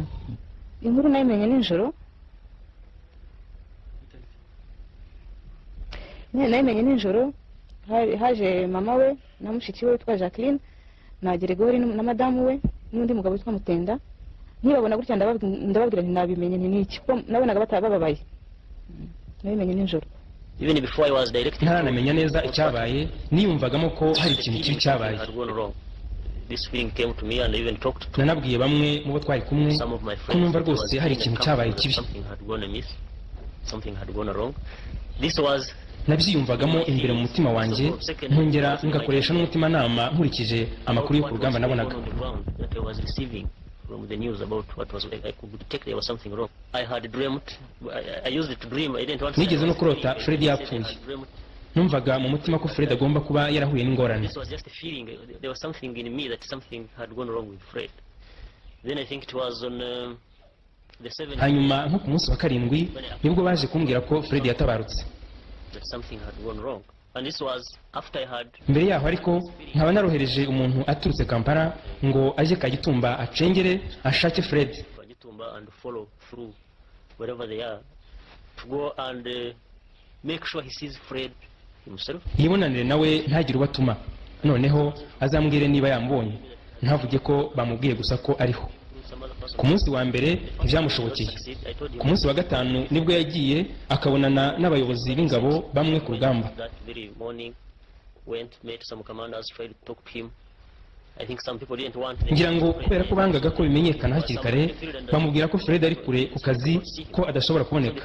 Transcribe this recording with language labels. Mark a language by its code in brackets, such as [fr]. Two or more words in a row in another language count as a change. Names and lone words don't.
[rw] Inkuru nayimenye nijoro, nayimenye nijoro, haje mama we na mushiki we witwa Jacqueline na Gregory na madamu we n'undi mugabo witwa Mutenda. Ntibabona gutya ndababwira nti nabimenye n'iki, ko nabonaga batabababaye. Nabimenye nijoro. [en] Even before I was directed, [rw] ntaramenya neza icyabaye, niyumvagamo ko hari ikintu kibi cyabaye. [en] This feeling came to me and I even talked to [rw] nanabwiye bamwe mu bo twari kumwe ko numva rwose hari ikintu cyabaye kibi, [en] something had gone wrong. This was [rw] nabyiyumvagamo imbere mu mutima wanjye, nkongera ngakoresha n'umutimanama nkurikije amakuru yo ku rugamba nabonaga. [en] From the news about what was, I could detect there was something wrong. I had dreamt, I used it to dream, I didn't want to. [rw] Nigeze no kurota Fred yapfuye. Numvaga mu mutima ko Fred agomba kuba yarahuye n'ingorane. [en] This was just a feeling, there was something in me that something had gone wrong with Fred. Then I think it was on the 7th. [rw] Hanyuma nko ku munsi wa 7 nibwo baje kumbwira ko Fred yatabarutse. [en] That something had gone wrong. And this was after I had. [rw] Mbere yaho ariko nkaba narohereje umuntu aturutse Kampala ngo aje Kagitumba acengere ashake Fred. [en] Kagitumba and follow through wherever they are to go and make sure he sees Fred himself. [rw] Yibonanire nawe ntagire ubatuma, noneho azambwire niba yambonye, ntavuge ko bamubwiye gusa ko ariho. ku munsi wa mbere ntibyamushobokeye. Ku munsi wa gatanu nibwo yagiye akabonana n'abayobozi b'ingabo bamwe ku rugamba. Ngira ngo kubera ko bangaga ko bimenyekana hakiri kare, bamubwira ko Fred ari kure ku kazi, ko adashobora kuboneka.